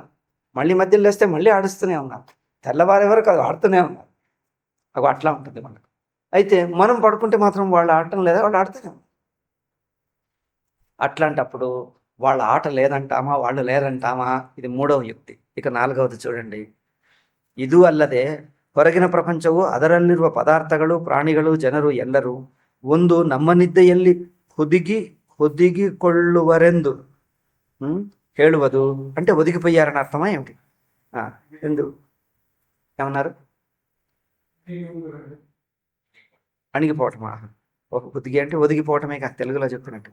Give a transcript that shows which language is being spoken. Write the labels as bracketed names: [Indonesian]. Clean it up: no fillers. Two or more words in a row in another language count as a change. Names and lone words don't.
[Telugu] మళ్ళీ మధ్యలో లేస్తే మళ్ళీ ఆడుస్తూనే ఉన్నారు. తెల్లవారే వరకు అది ఆడుతూనే ఉన్నారు. అవి అట్లా ఉంటుంది మనకు. అయితే మనం పడుకుంటే మాత్రం వాళ్ళు ఆడటం లేదా, వాళ్ళు ఆడుతూనే ఉన్నారు. అట్లాంటప్పుడు వాళ్ళ ఆట లేదంటామా, వాళ్ళు లేదంటామా? ఇది మూడవ యుక్తి. ఇక నాలుగవది చూడండి. [Kannada] ಇದು ಅಲ್ಲದೆ ಹೊರಗಿನ ಪ್ರಪಂಚವು ಅದರಲ್ಲಿರುವ ಪದಾರ್ಥಗಳು, ಪ್ರಾಣಿಗಳು, ಜನರು ಎಲ್ಲರೂ ಒಂದು ನಮ್ಮ ನಿದ್ದೆಯಲ್ಲಿ ఒదిగిಕೊಳ್ಳువరెందు ಹೇಳುವುದು. [Telugu] అంటే ఒదిగిపోయారని అర్థమా ఏమిటి? ఎందు ఏమన్నారు? అణిగిపోవటమా? ఒక ఒదిగి అంటే ఒదిగిపోవటమే కాదు, తెలుగులో చెప్పినట్టు.